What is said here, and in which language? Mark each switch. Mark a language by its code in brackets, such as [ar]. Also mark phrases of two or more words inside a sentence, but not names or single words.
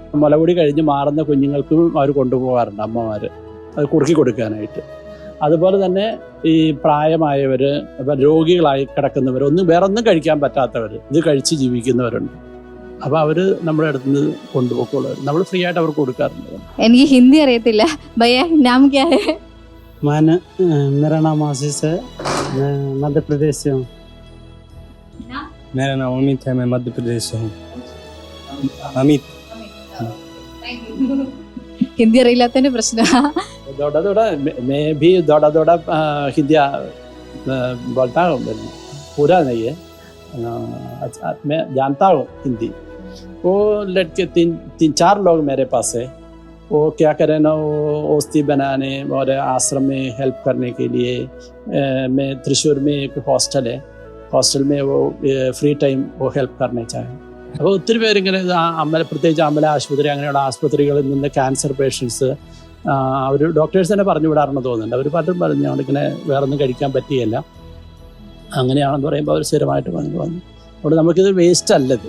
[ml] മുലകുടി കഴിഞ്ഞ് മാറുന്ന കുഞ്ഞുങ്ങൾക്കും അവർ കൊണ്ടുപോകാറുണ്ട് അമ്മമാർ, അത് കുറുക്കി കൊടുക്കാനായിട്ട്. അതുപോലെ തന്നെ ഈ പ്രായമായവർ, രോഗികളായി കിടക്കുന്നവർ, വേറൊന്നും കഴിക്കാൻ പറ്റാത്തവർ, ഇത് കഴിച്ച് ജീവിക്കുന്നവരുണ്ട്. അപ്പോൾ അവർ നമ്മുടെ അടുത്ത് നിന്ന് കൊണ്ടുപോക്കുള്ളൂ. നമ്മൾ ഫ്രീ ആയിട്ട് അവർക്ക് കൊടുക്കാറുണ്ട്. എനിക്ക് ഹിന്ദി അറിയത്തില്ല. [hi] भैया नाम क्या है? मेरा नाम आशीष है, मैं मध्य प्रदेश से हूँ। मेरा नाम अमित है, मैं मध्य प्रदेश से हूँ। अमित [ml] ഹിന്ദി അറിയില്ലാത്തതിന്റെ പ്രശ്നം. [hi] दौड़ा दौड़ा मैं भी दौड़ा दौड़ा हिंदी बोलता हूँ, पूरा नहीं है। अच्छा, मैं जानता हूँ हिंदी। वो लड़के तीन चार लोग मेरे पास है, वो क्या करें ना, वो औषधि बनाने और आश्रम में हेल्प करने के लिए मैं त्रिशूर में एक हॉस्टल है, हॉस्टल में वो फ्री टाइम वो हेल्प करने चाहें. [ml] അപ്പോൾ ഒത്തിരി പേരിങ്ങനെ പ്രത്യേകിച്ച് അമ്പല ആശുപത്രി അങ്ങനെയുള്ള ആശുപത്രികളിൽ നിന്ന് ക്യാൻസർ പേഷ്യൻസ് അവർ ഡോക്ടേഴ്സ് തന്നെ പറഞ്ഞു വിടാറുണ്ടെന്ന് തോന്നുന്നുണ്ട്. അവർ പലരും പറഞ്ഞു ഞങ്ങളിങ്ങനെ വേറെ ഒന്നും കഴിക്കാൻ പറ്റിയല്ല, അങ്ങനെയാണെന്ന് പറയുമ്പോൾ അവർ സ്ഥിരമായിട്ട് പറഞ്ഞു. അതുകൊണ്ട് നമുക്കിത് വേസ്റ്റ് അല്ലത്.